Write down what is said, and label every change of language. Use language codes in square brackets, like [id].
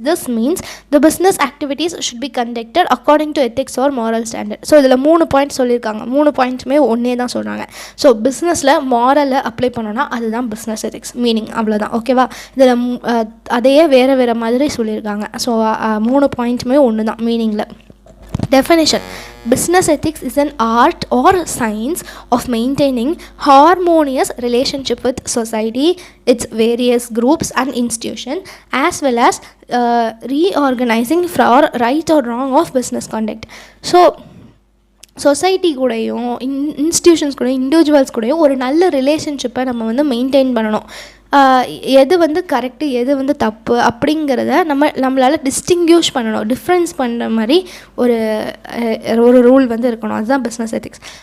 [en] This means the business activities should be conducted according to ethics or moral standard. [ta] So இதில் 3 point சொல்லியிருக்காங்க, 3 பாயிண்ட்ஸுமே ஒன்றே தான் சொல்கிறாங்க. So பிஸ்னஸில் மாரலை அப்ளை பண்ணோன்னா அதுதான் பிஸ்னஸ் எத்திக்ஸ் மீனிங், அவ்வளோதான். ஓகேவா, இதில் அதையே வேறு மாதிரி சொல்லியிருக்காங்க. ஸோ 3 பாயிண்ட்ஸுமே ஒன்று தான் மீனிங்கில். [en] Definition: business ethics is an art or science of maintaining harmonious relationship with society, its various groups and institutions, as well as reorganizing for right or wrong of business conduct. [ta] So society கூடயும் institutions கூடயும் individuals கூடயும் ஒரு நல்ல ரிலேஷன்ஷிப்பை நம்ம வந்து maintain பண்ணணும். எது வந்து கரெக்டு எது வந்து தப்பு அப்படிங்கிறத நம்மளால் டிஸ்டிங்யூஷ் பண்ணணும், டிஃப்ரென்ஸ் பண்ணுற மாதிரி ஒரு ரூல் வந்து இருக்கணும். அதுதான் பிஸ்னஸ் எத்திக்ஸ்.